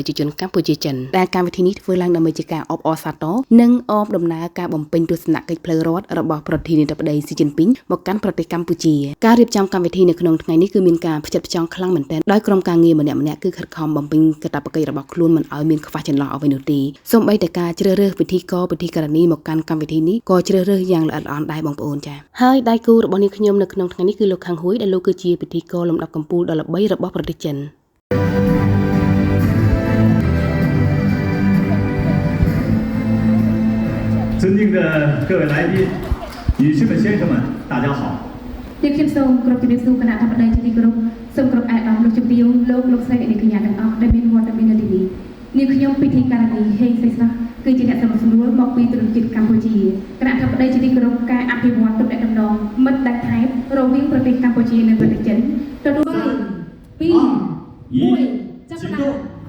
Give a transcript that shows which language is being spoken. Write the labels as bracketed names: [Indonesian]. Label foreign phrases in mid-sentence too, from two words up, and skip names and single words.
[Khmer] ប្រជាជនកម្ពុជាចិនដែលកម្មវិធីនេះធ្វើឡើងដើម្បីជាការអបអរសាទរនិងអបដំណើរការបំពេញទស្សនកិច្ចផ្លូវរដ្ឋរបស់ប្រធានាធិបតីស៊ីជីនពីងមកកាន់ប្រទេសកម្ពុជាការរៀបចំកម្មវិធីនៅក្នុងថ្ងៃនេះគឺមានការផ្ចិតផ្ចង់ខ្លាំងមែនទែនដោយក្រុមការងារម្នាក់ៗគឺខិតខំបំពេញកាតព្វកិច្ចរបស់ខ្លួនមិនឲ្យមានខ្វះចន្លោះអ្វីនោះទេសូម្បីតែការជ្រើសរើសពិធីករណីមកកាន់កម្មវិធីនេះក៏ជ្រើសរើសយ៉ាងល្អិតល្អន់ដែរបងប្អូនចា៎ហើយដៃគូរបស់នាងខ្ញុំនៅក្នុងថ្ងៃនេះគឺលោកខាងហួយដែលលោកគឺជាពិធីករលំដាប់កំពូលដ៏ល្បីរបស់ប្រទេសចិន [Chinese] 尊敬的各位来宾、女士们、先生们，大家好。 [Khmer] នាងខ្ញុំសូមគោរពជំរាបសួរគណៈអធិបតីជាទីគោរពសូមគោរពអាយដាមលោកជំទាវលោកស្រីអ្នកនាងកញ្ញាទាំងអស់ដែលមានវត្តមាននៅទីនេះនាងខ្ញុំពិធីករណីហេងស្រីស្រស់គឺជាអ្នកសម្របសម្រួលមកពីទូតជាតិកម្ពុជាគណៈអធិបតីជាទីគោរពការអភិវឌ្ឍទំនាក់ទំនងមិត្តដៃថៃរវាងប្រទេសកម្ពុជានិងប្រទេសចិនទទួល2 1ចាប់ផ្ដើម